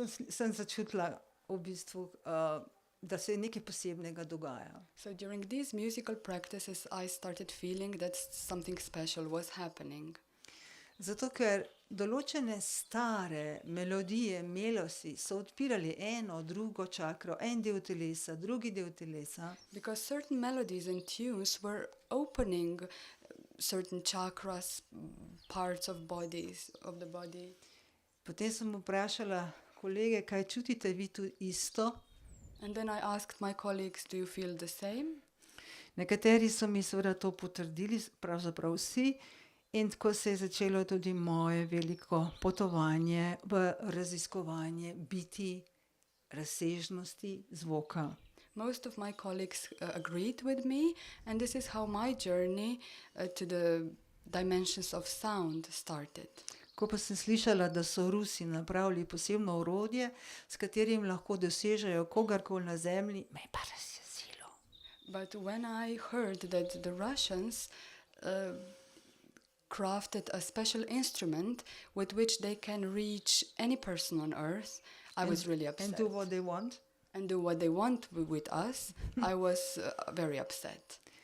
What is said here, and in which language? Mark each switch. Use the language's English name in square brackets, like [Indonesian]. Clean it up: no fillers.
[Slovenian] Sem začutila v bistvu, da se nekaj posebnega dogaja. [English] So during these musical practices, I started feeling that something special was happening. [Slovenian] Zato, ker določene stare melodije, melosi so odpirali eno, drugo čakro, en del telesa, drugi del telesa. [English] Because certain melodies and tunes were opening certain chakras, parts of the body. [Slovenian] Potem sem vprašala kolege, kaj čutite vi tu isto? [English] And then I asked my colleagues, do you feel the same? [Slovenian] Nekateri so mi seveda to potrdili, pravzaprav vsi. In tako se je začelo tudi moje veliko potovanje v raziskovanje biti razsežnosti zvoka. [English] Most of my colleagues agreed with me, and this is how my journey to the dimensions of sound started. [Slovenian] Ko pa sem slišala, da so Rusi napravili posebno orodje, s katerim lahko dosežejo kogarkoli na zemlji, me je pa razjezilo. [English] But when I heard that the Russians crafted a special instrument with which they can reach any person on earth. I was really upset. And do what they want. And do what they want with us. I was very upset.